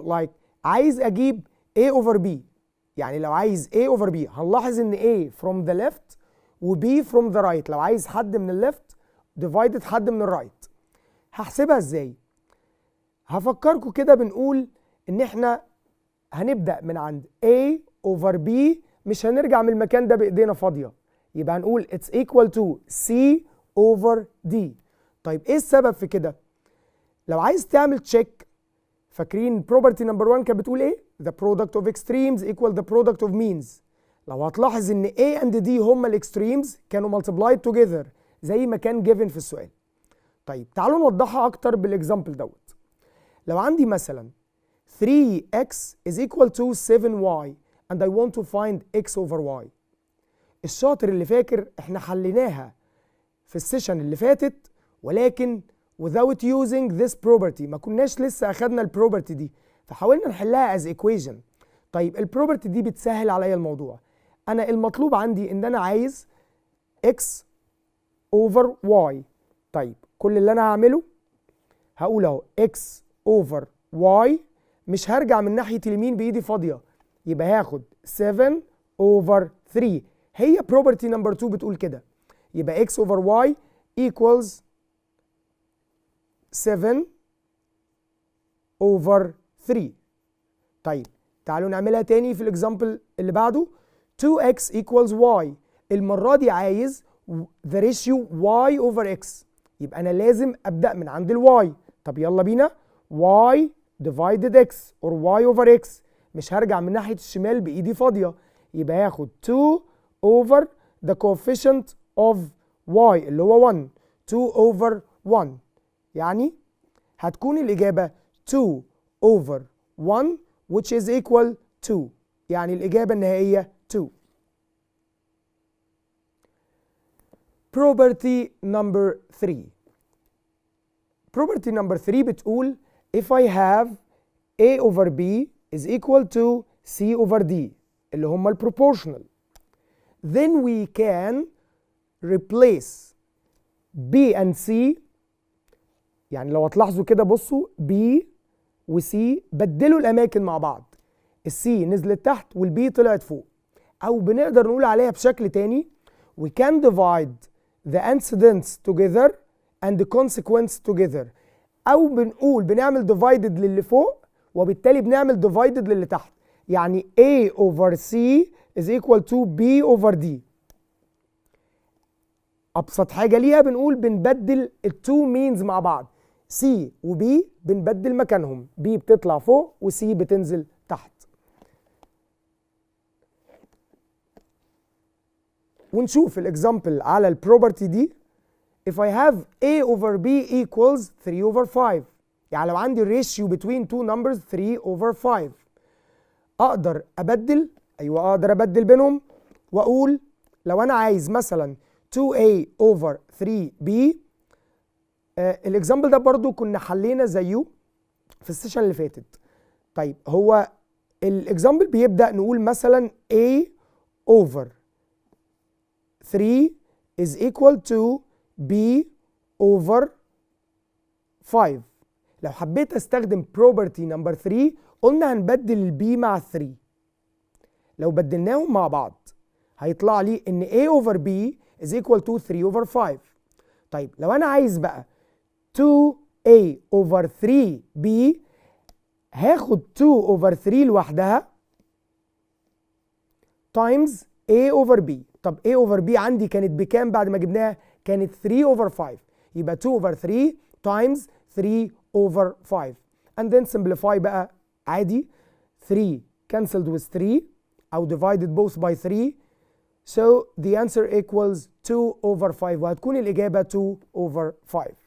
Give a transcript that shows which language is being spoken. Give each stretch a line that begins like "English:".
English: Like
Arabic: عايز أجيب
English: A over B.
Arabic: يعني لو عايز
English: A over B هنلاحظ إن A from the left و B from the right.
Arabic: لو عايز حد من ال left divided حد من ال right. هحسبها إزاي؟ هفكركم كده بنقول إن إحنا هنبدأ من عند A over B، مش هنرجع من المكان ده بإيدينا فاضية، يبقى هنقول
English: it's equal to C over D.
Arabic: طيب إيه السبب في كده؟ لو عايز تعمل تشيك، فاكرين property number 1 كانت بتقول إيه؟
English: the product of extremes equal the product of means.
Arabic: لو هتلاحظ إن A and D هما الإكستريمز كانوا multiplied together زي ما كان given في السؤال. طيب تعالوا نوضحها أكتر بالإكزامبل دوت. لو عندي مثلا
English: 3x is equal to 7y and I want to find x over y.
Arabic: الشاطر اللي فاكر احنا حليناها في السيشن اللي فاتت، ولكن
English: without using this property،
Arabic: ما كناش لسه اخدنا البروبرتي دي، فحاولنا نحلها as equation. طيب البروبرتي دي بتسهل عليا الموضوع. انا المطلوب عندي ان انا عايز
English: x over y.
Arabic: طيب كل اللي انا هعمله هقول اهو
English: x over y،
Arabic: مش هرجع من ناحية اليمين بإيدي فاضية، يبقى هاخد 7 over 3. هي property number 2 بتقول كده، يبقى
English: x over y equals 7 over 3.
Arabic: طيب تعالوا نعملها تاني في الإكزامبل اللي بعده.
English: 2x equals y.
Arabic: المرة دي عايز
English: the ratio y over x،
Arabic: يبقى أنا لازم أبدأ من عند ال y. طب يلا بينا،
English: y divided x or y over x،
Arabic: مش هرجع من ناحية الشمال بإيدي فاضية، يبقى هاخد
English: 2 over the coefficient of y
Arabic: اللي هو 1، 2 over 1، يعني هتكون الإجابة 2 over 1 which is equal to، يعني الإجابة النهائية 2.
English: Property number 3. Property number 3 بتقول if I have A over B is equal to C over D
Arabic: اللي هم البروبورشنال،
English: then we can replace B and C.
Arabic: يعني لو هتلاحظوا كده بصوا B و C بدلوا الأماكن مع بعض، الC نزلت تحت والB طلعت فوق، أو بنقدر نقول عليها بشكل تاني
English: we can divide the antecedents together and the consequence together،
Arabic: أو بنقول بنعمل divided للي فوق وبالتالي بنعمل divided للي تحت، يعني
English: A over C is equal to B over D.
Arabic: أبسط حاجة ليها بنقول بنبدل التو means مع بعض، C و B بنبدل مكانهم، B بتطلع فوق و C بتنزل تحت. ونشوف الإكزامبل على البروبرتي دي.
English: If I have A over B equals 3 over 5،
Arabic: يعني لو عندي
English: ratio between two numbers 3 over 5،
Arabic: أقدر أبدل، أيوة أقدر أبدل بينهم وأقول لو أنا عايز مثلا
English: 2A over 3B.
Arabic: الإكزامبل ده برضو كنا حلينا زيه في السيشن اللي فاتت. طيب هو الإكزامبل بيبدأ نقول مثلا A over 3 is equal to B over 5. لو حبيت استخدم property number 3 قلنا هنبدل ال B مع 3. لو بدلناهم مع بعض هيطلع لي ان
English: A over B is equal to 3 over 5.
Arabic: طيب لو انا عايز بقى
English: 2A over 3B هاخد 2 over 3 لوحدها times A over B.
Arabic: طب A over B عندي كانت بكام بعد ما جبناها؟
English: كانت 3 over 5، يبقى 2 over 3 times 3 over 5 and then simplify بقى عادي، 3 cancelled with 3 أو divided both by 3 so the answer equals 2 over 5
Arabic: وهتكون الإجابة 2 over 5.